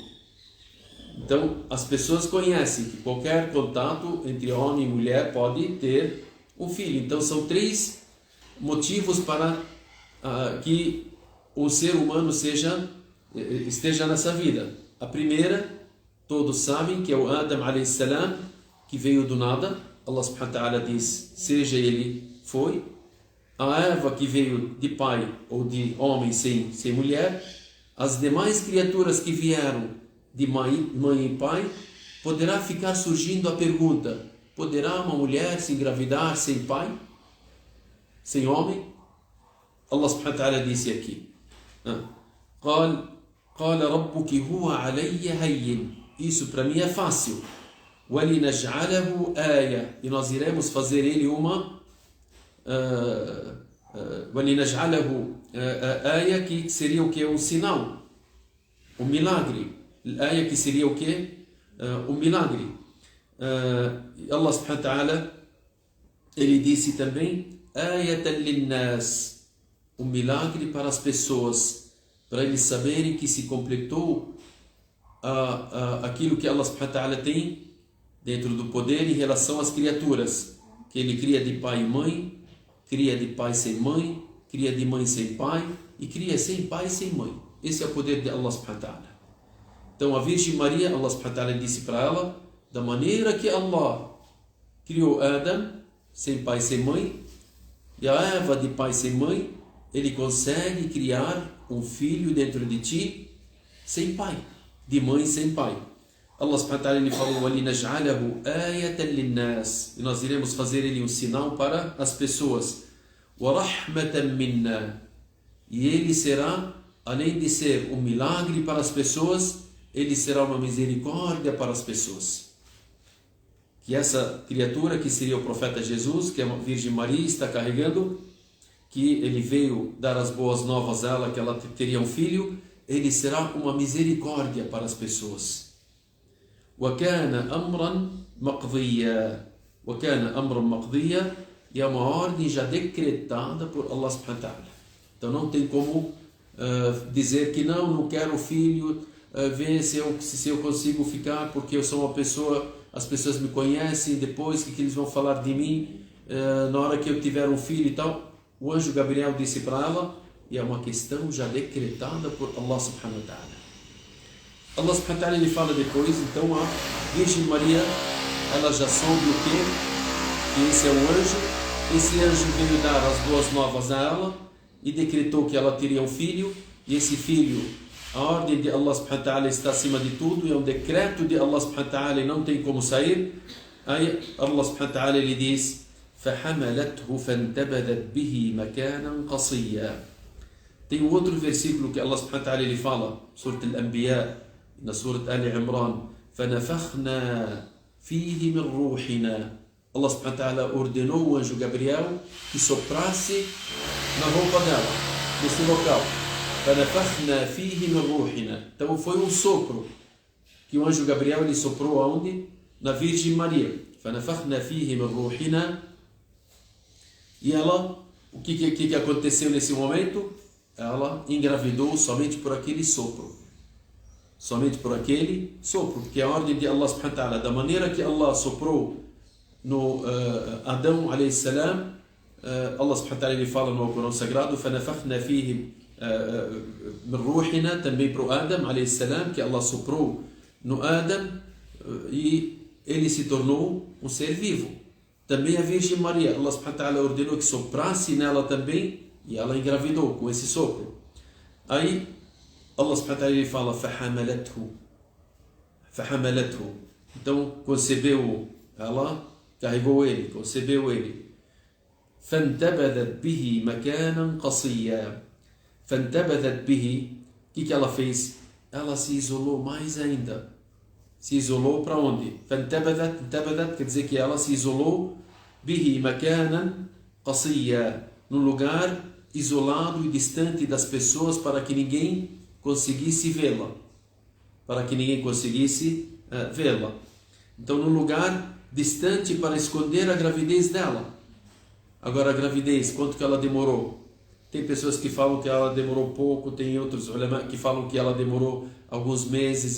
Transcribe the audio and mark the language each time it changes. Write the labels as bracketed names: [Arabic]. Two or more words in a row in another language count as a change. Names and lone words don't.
[Portuguese] Então, as pessoas conhecem que qualquer contato entre homem e mulher pode ter um filho. Então, são 3 motivos para que o ser humano esteja nessa vida. A primeira, todos sabem que é o Adam [Arabic] عليه السلام, [Portuguese] que veio do nada. Allah [Arabic] سبحانه وتعالى [Portuguese] diz, seja ele foi. A Eva, que veio de pai ou de homem sem mulher. As demais criaturas que vieram de mãe e pai, poderá ficar surgindo a pergunta, poderá uma mulher se engravidar sem pai? Sem homem? Allah [Arabic] سبحانه وتعالى [Portuguese] disse aqui, [Arabic] قال ربك هو علي هين. [Portuguese] Isso para mim é fácil. [Arabic] وَلِنَجْعَلَهُ آيَةً. [Portuguese] E nós iremos fazer ele uma [Arabic] وَلِنَجْعَلَهُ آيَةً, [Portuguese] que seria o que? Um sinal, um milagre. آية que seria o que? Um milagre. Allah [Arabic] سبحانه وتعالى [Portuguese] ele disse também [Arabic] آيَةً لِلنَّاسِ, [Portuguese] um milagre para as pessoas, para eles saberem que se completou aquilo que Allah [Arabic] سبحانه وتعالى [Portuguese] tem dentro do poder em relação às criaturas, que ele cria de pai e mãe, cria de pai sem mãe, cria de mãe sem pai e cria sem pai e sem mãe. Esse é o poder de Allah [Arabic] سبحانه وتعالى. [Portuguese] Então a Virgem Maria, Allah [Arabic] سبحانه وتعالى [Portuguese] disse para ela, da maneira que Allah criou Adam, sem pai e sem mãe, e a Eva de pai e sem mãe, Ele consegue criar um filho dentro de ti sem pai, de mãe sem pai. Allah [Arabic] سبحانه وتعالى [Portuguese] ele falou, [Arabic] وَلِنَجْعَلَهُ آيَةً لِلنَّاسِ, [Portuguese] e nós iremos fazer ele um sinal para as pessoas. [Arabic] وَرَحْمَةً مِنَّا, [Portuguese] e ele será, além de ser um milagre para as pessoas, ele será uma misericórdia para as pessoas. Que essa criatura que seria o profeta Jesus, que a Virgem Maria está carregando, que ele veio dar as boas novas a ela, que ela teria um filho, ele será uma misericórdia para as pessoas. [Arabic] وَكَانَ أَمْرًا مَقْضِيًّا, وَكَانَ أَمْرًا مَقْضِيًّا, [Portuguese] e é uma ordem já decretada por Allah [Arabic] سبحانه وتعالى. [Portuguese] Então não tem como dizer que não quero o filho, ver se eu consigo ficar, porque eu sou uma pessoa, as pessoas me conhecem, depois que eles vão falar de mim, na hora que eu tiver um filho e tal. O anjo Gabriel disse para ela, e é uma questão já decretada por Allah [Arabic] سبحانه وتعالى. [Portuguese] Allah [Arabic] سبحانه وتعالى [Portuguese] ele fala depois, então a Virgem Maria, ela já soube o quê? Que esse é o anjo. Esse anjo veio dar as boas novas a ela e decretou que ela teria um filho, e esse filho, a ordem de Allah [Arabic] سبحانه وتعالى [Portuguese] está acima de tudo, é um decreto de Allah [Arabic] سبحانه وتعالى [Portuguese] e não tem como sair. Aí Allah [Arabic] سبحانه وتعالى [Portuguese] ele diz, [Arabic] فَحَمَلَتْهُ فَانْتَبَذَتْ بِهِ مَكَانًا قَصِيًّا. [Portuguese] Tem um outro versículo que Allah [Arabic] سبحانه وتعالى [Portuguese] ele fala, Surat Al-Anbiya, na Surat Al-Imran, [Arabic] فَنَفَخْنَا فِيهِ مِنْ رُوحِنَا. [Portuguese] Allah [Arabic] سبحانه وتعالى [Portuguese] ordenou o anjo Gabriel que soprasse na roupa dela, nesse local. [Arabic] فَنَفَخْنَا فِيهِ مِنْ رُوحِنَا. [Portuguese] Então foi um sopro que o anjo Gabriel ele soprou aonde? Na Virgem Maria. [Arabic] فَنَفَخْنَا فِيهِ مِنْ رُوحِنَا. [Portuguese] E ela, o que aconteceu nesse momento? Ela engravidou somente por aquele sopro. Somente por aquele sopro, porque a ordem de Allah [Arabic] سبحانه وتعالى, [Portuguese] da maneira que Allah soprou no Adão [Arabic] عليه السلام, [Portuguese] Allah [Arabic] سبحانه وتعالى [Portuguese] ele fala no Alcorão Sagrado, [Arabic] فَنَفَخْنَا فِيهِ مِنْ رُوحِنَا, [Portuguese] também para o Adão [Arabic] عليه السلام, [Portuguese] que Allah soprou no Adão e ele se tornou um ser vivo. Também a Virgem Maria, Allah [Arabic] سبحانه وتعالى [Portuguese] ordenou que soprasse nela também, e ela engravidou com esse sopro. Aí Allah [Arabic] سبحانه وتعالى [Portuguese] ele fala فَحَمَلَتْهُ. Então concebeu ela, carregou ele, concebeu ele. [Arabic] فَانْتَبَذَتْ بِهِ مَكَانًا قَصِيًّا. فَانْتَبَذَتْ بِهِ, [Portuguese] o que ela fez? Ela se isolou mais ainda. Se isolou para onde? فَانْتَبَذَتْ quer dizer que ela se isolou [Arabic] بِهِ مَكَانًا قَصِيًّا, [Portuguese] num lugar isolado e distante das pessoas, para que ninguém conseguisse vê-la, vê-la. Então, num lugar distante para esconder a gravidez dela. Agora, a gravidez, quanto que ela demorou? Tem pessoas que falam que ela demorou pouco, tem outros ulama que falam que ela demorou alguns meses e